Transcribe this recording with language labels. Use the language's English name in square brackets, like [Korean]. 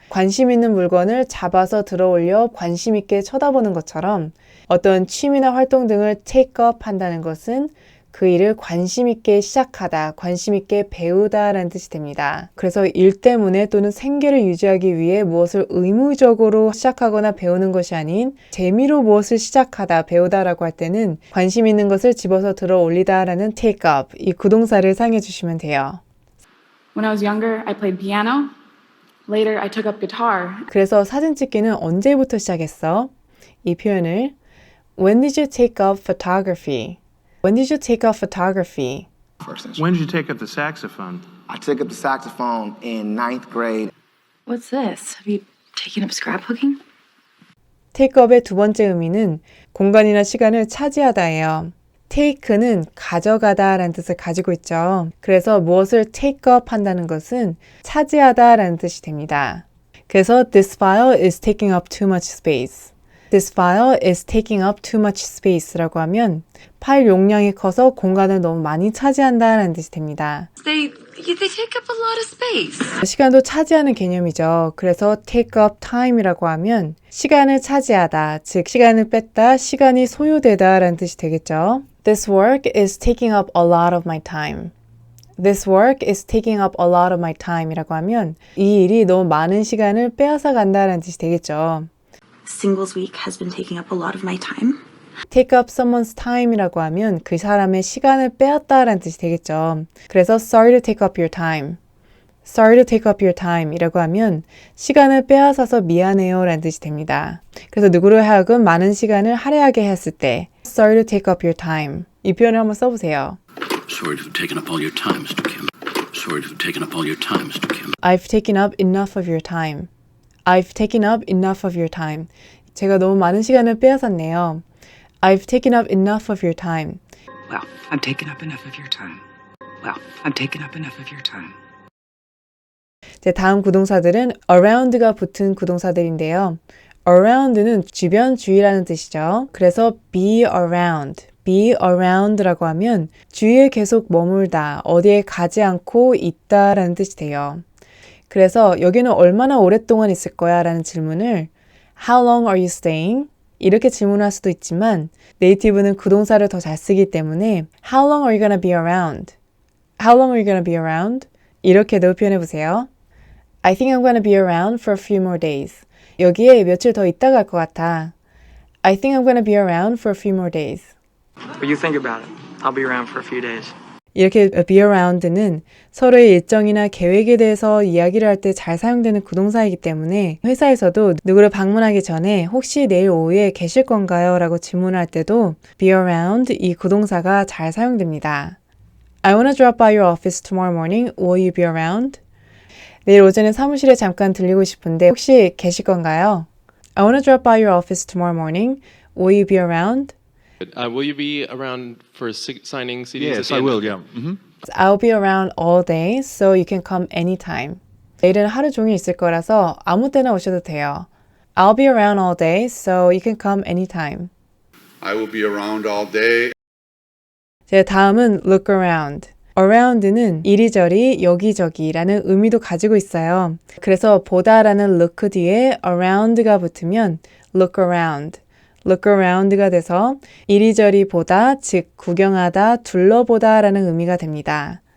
[Korean] 관심 있는 물건을 잡아서 들어 올려 관심 있게 쳐다보는 것처럼 어떤 취미나 활동 등을 take up 한다는 것은 그 일을 관심 있게 시작하다, 관심 있게 배우다라는 뜻이 됩니다. 그래서 일 때문에 또는 생계를 유지하기 위해 무엇을 의무적으로 시작하거나 배우는 것이 아닌 재미로 무엇을 시작하다, 배우다라고 할 때는 관심 있는 것을 집어서 들어 올리다라는 take up, 이 구동사를 사용해 주시면 돼요. [English] When I was younger, I played piano. Later, I took up guitar. [Korean] 그래서 사진 찍기는 언제부터 시작했어? 이 표현을 [English] When did you take up photography? When did you take up photography? When did you take up the saxophone? I took up the saxophone in 9th grade. What's this? Have you taken up scrapbooking? [Korean] take up의 두 번째 의미는 공간이나 시간을 차지하다예요. take는 가져가다라는 뜻을 가지고 있죠. 그래서 무엇을 take up 한다는 것은 차지하다라는 뜻이 됩니다. [English] 그래서 this file is taking up too much space. This file is taking up too much space [Korean] 라고 하면 파일 용량이 커서 공간을 너무 많이 차지한다라는 뜻이 됩니다. [English] They take up a lot of space. [Korean] 시간도 차지하는 개념이죠. 그래서 take up time이라고 하면 시간을 차지하다, 즉 시간을 뺐다, 시간이 소요되다라는 뜻이 되겠죠. [English] This work is taking up a lot of my time. This work is taking up a lot of my time [Korean] 이라고 하면 이 일이 너무 많은 시간을 빼앗아 간다라는 뜻이 되겠죠. [English] Singles week has been taking up a lot of my time. [Korean] take up someone's time이라고 하면 그 사람의 시간을 빼앗다라는 뜻이 되겠죠. [English] 그래서 sorry to take up your time. Sorry to take up your time [Korean] 이라고 하면 시간을 빼앗아서 미안해요 라는 뜻이 됩니다. 그래서 누구를 하여금 많은 시간을 할애하게 했을 때 [English] Sorry to take up your time [Korean] 이 표현을 한번 써보세요. [English] Sorry to have taken up all your time, Mr. Kim. Sorry to have taken up all your time, Mr. Kim. I've taken up enough of your time. I've taken up enough of your time. [Korean] 제가 너무 많은 시간을 빼앗았네요. [English] I've taken up enough of your time. Well, I've taken up enough of your time. Well, I've taken up enough of your time. [Korean] 이제 다음 구동사들은 around가 붙은 구동사들인데요. around는 주변, 주위라는 뜻이죠. 그래서 be around라고 하면 주위에 계속 머물다, 어디에 가지 않고 있다라는 뜻이 돼요. 그래서 여기는 얼마나 오랫동안 있을 거야? 라는 질문을 [English] How long are you staying? [Korean] 이렇게 질문할 수도 있지만 네이티브는 구동사를 더 잘 쓰기 때문에 [English] How long are you gonna be around? How long are you gonna be around? [Korean] 이렇게도 표현해 보세요. [English] I think I'm gonna be around for a few more days. [Korean] 여기에 며칠 더 있다 갈 것 같아. [English] I think I'm gonna be around for a few more days. But you think about it. I'll be around for a few days. [Korean] 이렇게 be around는 서로의 일정이나 계획에 대해서 이야기를 할 때 잘 사용되는 구동사이기 때문에 회사에서도 누구를 방문하기 전에 혹시 내일 오후에 계실 건가요? 라고 질문할 때도 be around 이 구동사가 잘 사용됩니다. [English] I wanna drop by your office tomorrow morning. Will you be around? [Korean] 내일 오전에 사무실에 잠깐 들리고 싶은데 혹시 계실 건가요? [English] I wanna drop by your office tomorrow morning. Will you be around? Will you be around for signing CDs? Yes, I will, yeah. Mm-hmm. I'll be around all day, so you can come anytime. [Korean] 내일은 하루 종일 있을 거라서 아무 때나 오셔도 돼요. [English] I'll be around all day, so you can come anytime. I will be around all day. [Korean] 제 다음은 look around. around는 이리저리, 여기저기라는 의미도 가지고 있어요. 그래서 보다라는 look 뒤에 around가 붙으면 look around. look around가 돼서 이리저리 보다, 즉 구경하다, 둘러보다 라는 의미가 됩니다.